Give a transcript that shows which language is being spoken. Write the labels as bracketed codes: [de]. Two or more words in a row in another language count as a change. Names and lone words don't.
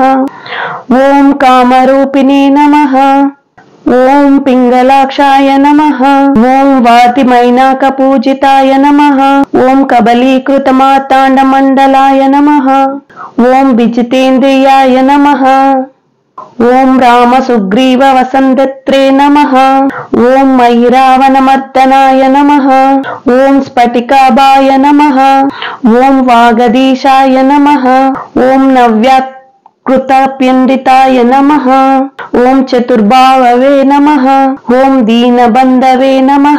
[sa] ओम कामरूपिणे नमः। ओम पिंगलाक्षाय नमः। ओम वातिमैनाकपूजिताय नमः। ओम कबलीकृतमार्ताण्डमण्डलाय नमः। ओम विजितेन्द्रियाय नमः। ఓం రామ సుగ్రీవ వసంతత్రే నమః. ఓం ఐరావణమర్దనాయ నమః. ఓం స్ఫటికాభాయ నమః. ఓం వాగదీశాయ నమః. ఓం నవ్యాకృతప్యండితాయ నమః. ఓం చతుర్భావవే నమః. ఓం దీనబంధవే నమః.